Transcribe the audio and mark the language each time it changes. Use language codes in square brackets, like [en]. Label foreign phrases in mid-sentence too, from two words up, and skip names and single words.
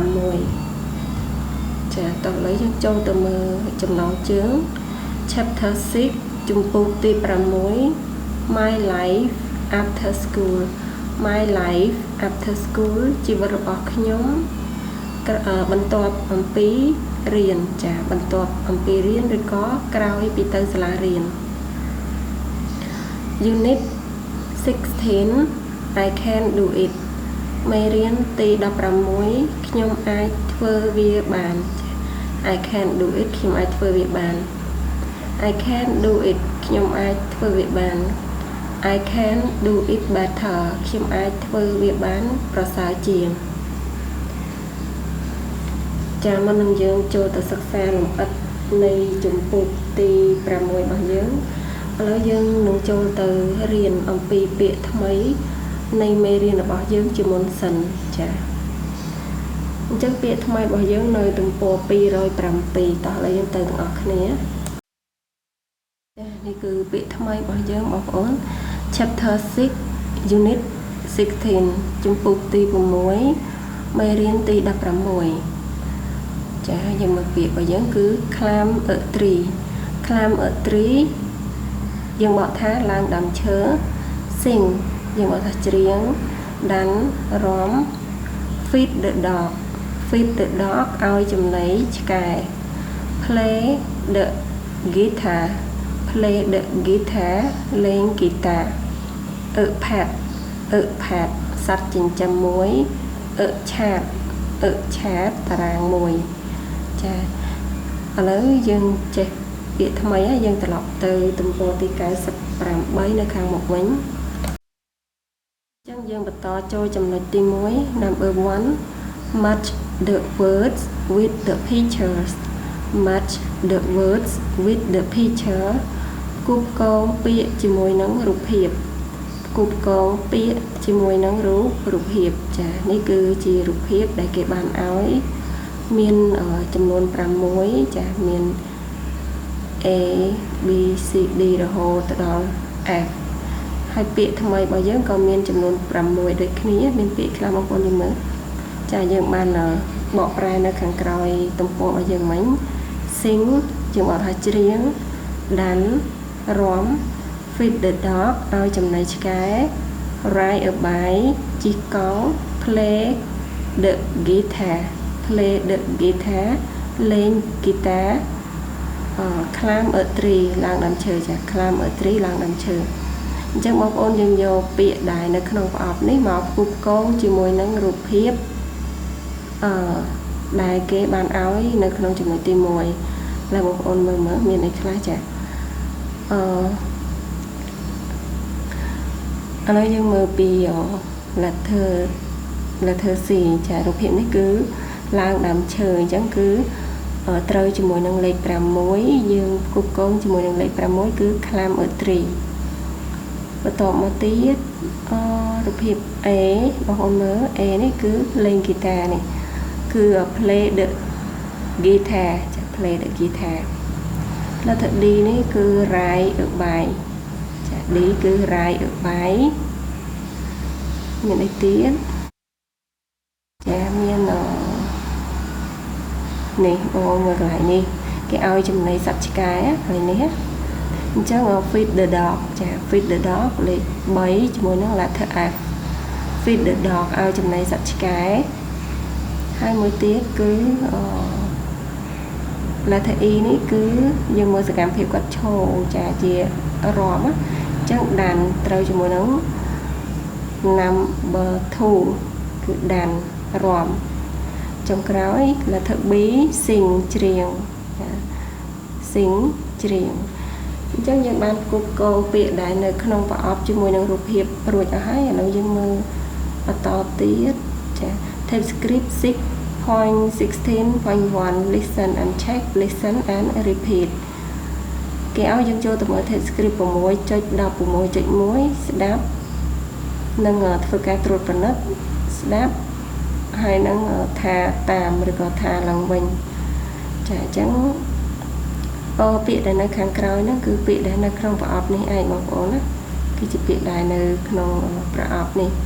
[km] 6 ចាតោះឥឡូវយើងចូលទៅមើលចំណងជើង [en] Chapter 6 [km] ជំពូកទី6 [en] My Life After School My Life After School [km] ជីវិតរបស់ខ្ញុំបន្ទាប់អំពីរៀនចាបន្ទាប់អំពីរៀនឬក៏ក្រោយពីទៅសាលារៀន [en] Unit 16 I can do it [km] មេរៀនទី16ខ្ញុំអាចធ្វើវាបាន [en] I can do it [km] ខ្ញុំអាចធ្វើវាបាន [en] I can do it [km] ខ្ញុំអាចធ្វើវាបាន [en] I can do it better [km] ខ្ញុំអាចធ្វើវាបានប្រសើរជាង ចាមុននឹងយើងចូលទៅសិក្សាលម្អិតនៃជំពូកទី6របស់យើងឥឡូវ យើងនឹងចូលទៅរៀនអំពីពាក្យថ្មីនៃមេរៀនរបស់យើងជាមុនសិនចាអញ្ចឹងពាក្យថ្មីរបស់យើងនៅទំព័រ207តោះឥឡូវយើងទៅទាំងអស់គ្នាចានេះគឺពាក្យថ្មីរបស់យើងបងប្អូន [en] Chapter 6 Unit 16 [km] ជំពូកទី6មេរៀនទី 16ចាយើងមើលពាក្យរបស់យើងគឺ [en] climb a tree climb a tree [km] យើងបកថាឡើងដើមឈើ sing យើងបកថាច្រៀង dance រាំ [en] feed the dog feed the dog [km] ឲ្យចំណីឆ្កែ [en] play the guitar play the guitar [km] លេងហ្គីតាផាតសត្វចិ ញ្ចឹមមួយឆាតតារាងមួយចាឥឡូវយើងចេះពាក្យថ្មីហើយយើងត្រឡប់ទៅទំព័រទី98នៅខាងមុខវិញអញ្ចឹងយើងបន្តចូលចំណុចទី1 number [en] 1 match the words with the pictures match the words with the picture [km] គូបកងពាក្យជាមួយនឹងរូបភាពគូបកងពាក្យ ជាមួយនឹងរូបភាពចានេះគឺជារូបភាពដែលគេបានឲ្យមានចំនួន6ចាមាន A B C D រហូតដល់ F ហើយពាក្យថ្មីរបស់យើងក៏មានចំនួន6ដូចគ្នាមានពាក្យខ្លះបងប្អូនមើលចាយើងបានបកប្រែនៅខាងក្រោយទំព័ររបស់យើងមិញ sing យើងបកថាច្រៀង dance រាំ [en] feed the dog [km] ឲ្យចំណីឆ្កែ [en] ride a bike [km] ជិះកង់ [en] play the guitar [km] លេងហ្គីតា [en] climb a tree [km] ឡើងដើមឈើចា [en] climb a tree [km] ឡើងដើមឈើអញ្ចឹងបងប្អូនយើងយកពាក្យដែលនៅក្នុងប្រអប់នេះមកផ្គូផ្គងជាមួយនឹងរូបភាព ដែលគេបានឲ្យនៅក្នុងចំណុចទី1ហើយបងប្អូនមើលមានអីខ្លះចាឥឡូវយើងមើលពី [en] letter C [km] ចា រូបភាពនេះគឺឡើងដើមឈើអញ្ចឹងគឺត្រូវជាមួយនឹងលេខ6យើងផ្គូ ផ្គងជាមួយនឹងលេខ6គឺ [en] climb a tree [km] បន្តមកទៀតរូបភាព A បងប្អូនមើល A នេះគឺលេងហ្គីតានេះគឺ [en] play the guitar [km] ចា [en] play the guitar letter D [km] នេះគឺ [en] ride a bike [km] ចា D គឺ [en] ride a bike [km] មានអីទៀតចាមាន នេះបងមើលកន្លែងនេះគេឲ្យចំណីសត្វឆ្កែហើយនេះអញ្ចឹង [en] feed the dog [km] ចា [en] feed the dog [km] លេខ3ជាមួយនឹង [en] letter F feed the dog [km] ឲ្យចំណីសត្វឆ្កែហើយមួយទៀតគឺ [en] letter E [km] នេះគឺយើងមើលសកម្មភាពគាត់ឈរចាជារាំអញ្ចឹងដានត្រូវជាមួយនឹង [en] number 2 [km] គឺដានរាំចុងក្រោយ [en] letter B sing [km] ច្រៀង [en] sing [km] ច្រៀងអញ្ចឹងយើងបានផ្គូផ្គងពាក្យដែលនៅក្នុងប្រអប់ជាមួយនឹងរូបភាពរួចអស់ហើយឥឡូវយើងមើលបន្តទៀតចា [en] type script 6.16.1 listen and check listen and repeat [km] គេឲ្យយើងចូលទៅមើល [en] type script [km] 6.16.1 ស្ដាប់នឹងធ្វើការត្រួតពិនិត្យស្ដាប់ហើយនឹងថាតាមឬក៏ថាឡើងវិញចាអញ្ចឹងពាក្យដែលនៅខាងក្រោយហ្នឹងគឺពាក្យដែលនៅក្នុងប្រអប់នេះឯងបងប្អូនណាគឺជាពាក្យដែលនៅក្នុងប្រអប់នេះ